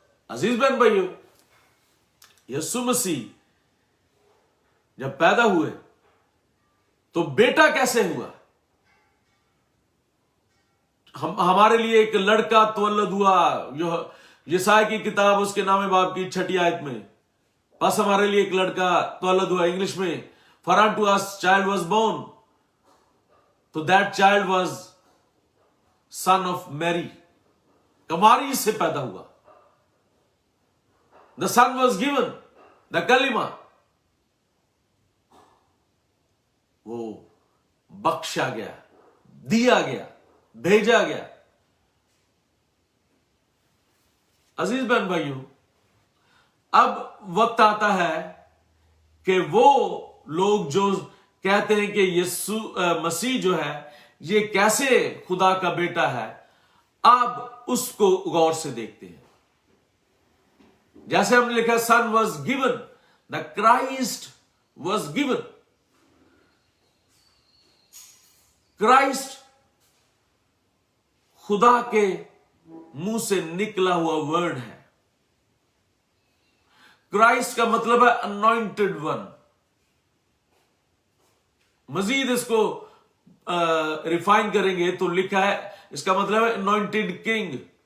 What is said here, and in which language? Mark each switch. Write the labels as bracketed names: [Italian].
[Urdu] عزیز بہن بھائیو, یسوع مسیح جب پیدا ہوئے تو بیٹا کیسے ہوا؟ ہمارے لیے ایک لڑکا تولد ہوا. یسایا کی کتاب اس کے 9 باب کی 6 آیت میں, بس ہمارے لیے ایک لڑکا تولد ہوا. انگلش میں [English] For unto us child was born. تو that child was son of Mary. [Urdu] کماری سے پیدا ہوا. [English] The son was given. The kalima. [Urdu] وہ بخشا گیا, دیا گیا, بھیجا گیا. عزیز بہن بھائیوں, اب وقت آتا ہے کہ وہ لوگ جو کہتے ہیں کہ یسوع مسیح جو ہے یہ کیسے خدا کا بیٹا ہے, اب اس کو غور سے دیکھتے ہیں. جیسے ہم نے لکھا [English] son was given, the Christ was given. [Urdu] Christ خدا کے منہ سے نکلا ہوا ورڈ ہے. کرائسٹ کا مطلب ہے [English] anointed one. [Urdu] مزید اس کو ریفائن کریں گے تو لکھا ہے, اس کا مطلب ہے [English] anointed king.